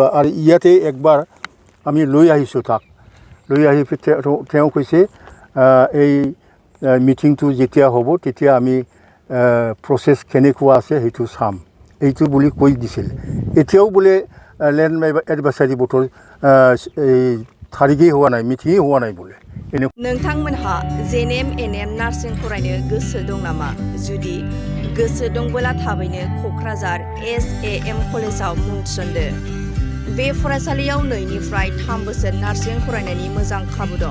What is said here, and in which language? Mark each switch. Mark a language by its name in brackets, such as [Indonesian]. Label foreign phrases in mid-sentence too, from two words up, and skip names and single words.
[Assamese] আৰু ইয়াতে একবাৰ আমি লৈ আহিছোঁ, তাক লৈ আহি তেওঁ কৈছে এই মিটিংটো যেতিয়া হ'ব তেতিয়া আমি প্ৰচেছ কেনেকুৱা আছে সেইটো চাম, এইটো বুলি কৈ দিছিল। এতিয়াও বোলে লেণ্ড এডভাইচাৰী বৰ্ডৰ এই [Bodo] थारिखै होआ नाय, मिथिङै होआ नाय बोले। नोंथांमोनहा जेएनएम एनएम नार्सिं फरायनो गोसो दं नामा? जुदि गोसो दंबोला थाबैनो क'क्राझार SAM कलेजाव मुं थिसनदो। बे फरायसालियाव 2निफ्राय 3 बोसोर नार्सिं फरायनायनि मोजां खाबु दं।